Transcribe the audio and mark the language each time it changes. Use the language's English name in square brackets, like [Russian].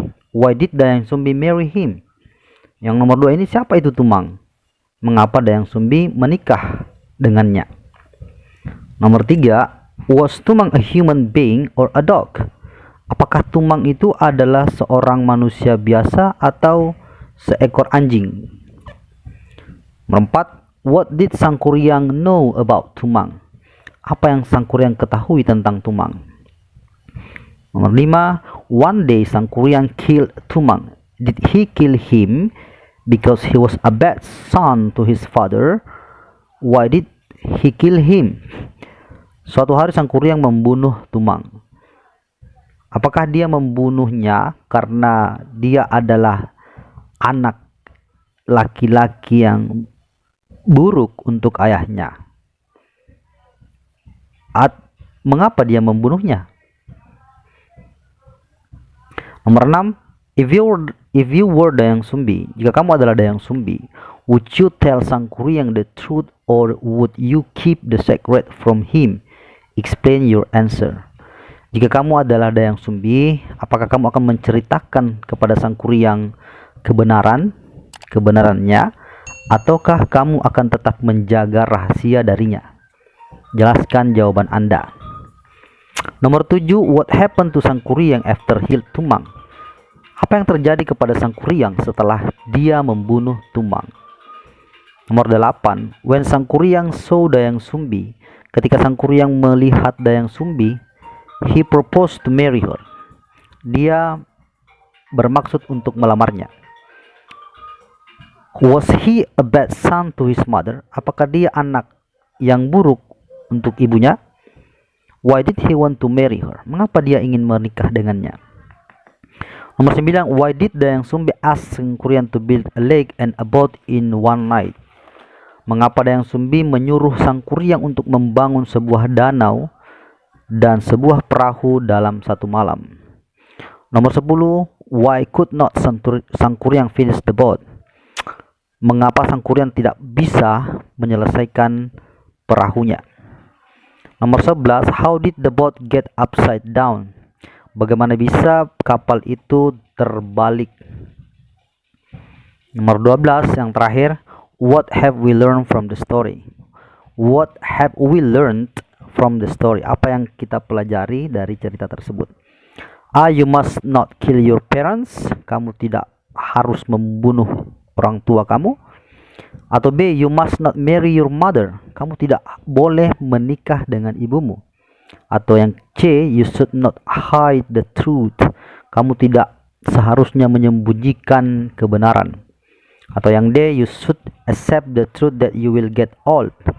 [English] Why did Dayang Sumbi marry him? [Indonesian] Yang nomor 2 ini, siapa itu Tumang? Mengapa Dayang Sumbi menikah dengannya? [English] Nomor 3, was Tumang a human being or a dog? [Indonesian] Apakah Tumang itu adalah seorang manusia biasa atau seekor anjing? [English] Nomor 4, what did Sangkuriang know about Tumang? [Indonesian] Apa yang Sangkuriang ketahui tentang Tumang? [English] Nomor 5, one day Sangkuriang killed Tumang. Did he kill him because he was a bad son to his father? Why did he kill him? [Indonesian] Suatu hari Sangkuriang membunuh Tumang. Apakah dia membunuhnya karena dia adalah anak laki-laki yang buruk untuk ayahnya? Mengapa dia membunuhnya? [English] Nomor 6, if you were Dayang Sumbi, [Indonesian] jika kamu adalah Dayang Sumbi, [English] would you tell Sangkuriang the truth or would you keep the secret from him? Explain your answer. [Indonesian] Jika kamu adalah Dayang Sumbi, apakah kamu akan menceritakan kepada Sangkuriang kebenarannya, ataukah kamu akan tetap menjaga rahasia darinya? Jelaskan jawaban Anda. [English] Nomor 7, what happened to Sangkuriang after he killed Tumang? [Indonesian] Apa yang terjadi kepada Sangkuriang setelah dia membunuh Tumang? [English] Nomor 8, when Sangkuriang saw Dayang Sumbi, [Indonesian] ketika Sangkuriang melihat Dayang Sumbi, [English] he proposed to marry her. [Indonesian] Dia bermaksud untuk melamarnya. [English] Was he a bad son to his mother? [Indonesian] Apakah dia anak yang buruk untuk ibunya? [English] Why did he want to marry her? [Indonesian] Mengapa dia ingin menikah dengannya? [English] Nomor 9, why did Dayang Sumbi ask Sangkuriang to build a lake and a boat in one night? [Indonesian] Mengapa Dayang Sumbi menyuruh Sangkuriang untuk membangun sebuah danau dan sebuah perahu dalam satu malam? [English] Nomor 10, why could not Sangkuriang finish the boat? [Indonesian] Mengapa Sangkuriang tidak bisa menyelesaikan perahunya? [English] Nomor 11, how did the boat get upside down? [Indonesian] Bagaimana bisa kapal itu terbalik? [English] Nomor 12, [Indonesian] yang terakhir, [English] what have we learned from the story? What have we learned from the story? [Indonesian] Apa yang kita pelajari dari cerita tersebut? [English] A, you must not kill your parents. [Indonesian] Kamu tidak harus membunuh orang tua kamu. [English] Atau B, you must not marry your mother. [Indonesian] Kamu tidak boleh menikah dengan ibumu. Atau yang C, [English] you should not hide the truth. [Indonesian] Kamu tidak seharusnya menyembunyikan kebenaran. Atau yang [English] D, you should accept the truth that you will get old.